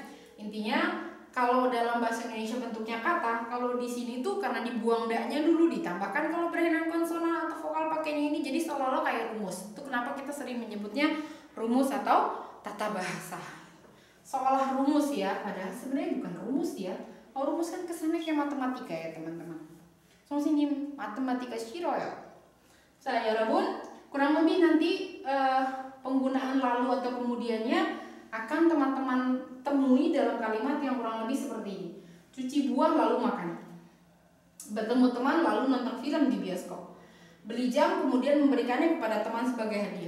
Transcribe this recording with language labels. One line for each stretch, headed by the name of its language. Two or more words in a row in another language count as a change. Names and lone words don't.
Indonesian: Intinya kalau dalam bahasa Indonesia bentuknya kata, kalau di sini tuh karena dibuang daknya dulu, ditambahkan kalau berhairan konsonan atau vokal pakainya ini, jadi seolah-olah kayak rumus. Itu kenapa kita sering menyebutnya rumus atau tata bahasa. Seolah rumus ya, padahal sebenarnya bukan rumus ya. Kalau rumus kan kesannya kayak matematika ya teman-teman.
Korean: 선생님 matematika 싫어요. 자, 여러분,
Indonesian: kurang lebih nanti penggunaan lalu atau kemudiannya akan teman-teman temui dalam kalimat yang kurang lebih seperti ini. Cuci buah lalu makan. Bertemu teman lalu nonton film di bioskop. Beli jam kemudian memberikannya kepada teman sebagai hadiah.